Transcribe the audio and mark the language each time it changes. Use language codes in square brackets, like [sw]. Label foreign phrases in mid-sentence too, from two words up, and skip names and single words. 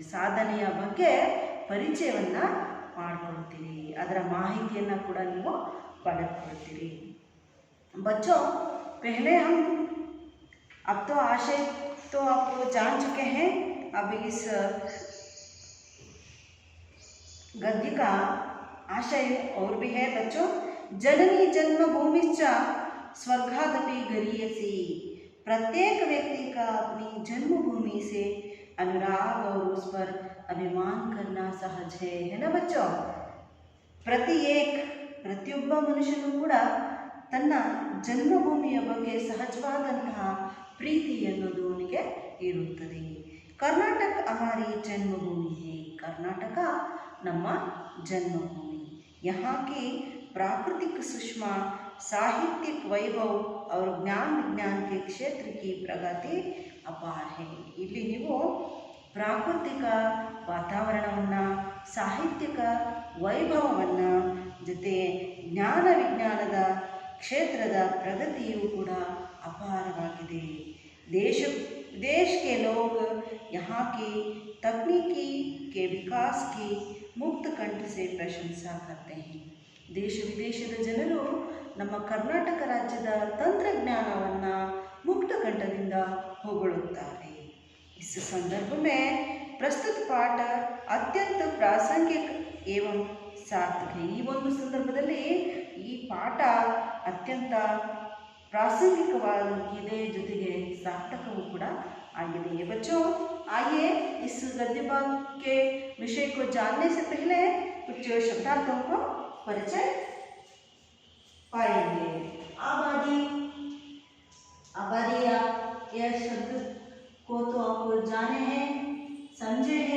[kn] ಸಾಧನೆಯ ಬಗ್ಗೆ ಪರಿಚಯವನ್ನು ಮಾಡಿಕೊಳ್ತೀರಿ, ಅದರ ಮಾಹಿತಿಯನ್ನು ಕೂಡ ನೀವು ಪಡೆದುಕೊಳ್ತೀರಿ. [hi] बच्चों, पहले हम अब तो आशय तो आप जान चुके हैं। अब इस गद्य का आशय और भी है बच्चों। [sa] जननी जन्मभूमिश्च स्वर्गादपि गरीयसी। [hi] प्रत्येक व्यक्ति का अपनी जन्मभूमि से अनुराग और उस पर अभिमान करना सहज है ना बच्चों? [kn] ಪ್ರತಿಯೊಬ್ಬ ಮನುಷ್ಯನೂ ಕೂಡ ತನ್ನ ಜನ್ಮಭೂಮಿಯ ಬಗ್ಗೆ ಸಹಜವಾದಂತಹ ಪ್ರೀತಿ ಎನ್ನುವುದು ಅವನಿಗೆ ಇರುತ್ತದೆ. [hi] ಕರ್ನಾಟಕ हमारी जन्मभूमि है, कर्नाटक ನಮ್ಮ जन्मभूमि। यहाँ की प्राकृतिक सुषमा, साहित्यिक वैभव और ज्ञान विज्ञान के क्षेत्र की प्रगति अपार है। [kn] ಇಲ್ಲಿ ನೀವು ಪ್ರಾಕೃತಿಕ ವಾತಾವರಣವನ್ನು, ಸಾಹಿತ್ಯಿಕ ವೈಭವವನ್ನು, ಜೊತೆ ಜ್ಞಾನ ವಿಜ್ಞಾನದ ಕ್ಷೇತ್ರದ ಪ್ರಗತಿಯೂ ಕೂಡ ಅಪಾರವಾಗಿದೆ. [hi] देश विदेश के लोग यहाँ की तकनीकी के विकास की मुक्त कंठ से प्रशंसा करते हैं. [kn] ದೇಶ ವಿದೇಶದ ಜನರು ನಮ್ಮ ಕರ್ನಾಟಕ ರಾಜ್ಯದ ತಂತ್ರಜ್ಞಾನವನ್ನು ಮುಕ್ತ ಕಂಠದಿಂದ ಹೊಗಳುತ್ತಾರೆ. [hi] इस संदर्भ में प्रस्तुत पाठ अत्यंत प्रासंगिक एवं सार्थक है. [kn] ಈ ಒಂದು ಸಂದರ್ಭದಲ್ಲಿ ಈ ಪಾಠ ಅತ್ಯಂತ ಪ್ರಾಸಂಗಿಕವಾಗಿದೆ, ಜೊತೆಗೆ ಸಾರ್ಥಕವೂ ಕೂಡ [hi] आगे बच्चों, आइए इस गद्य भाग के विषय को जानने से पहले कुछ शब्दार्थों को परिचय पाएंगे. आबादी, यह शब्द को तो आप जाने हैं, समझे हैं.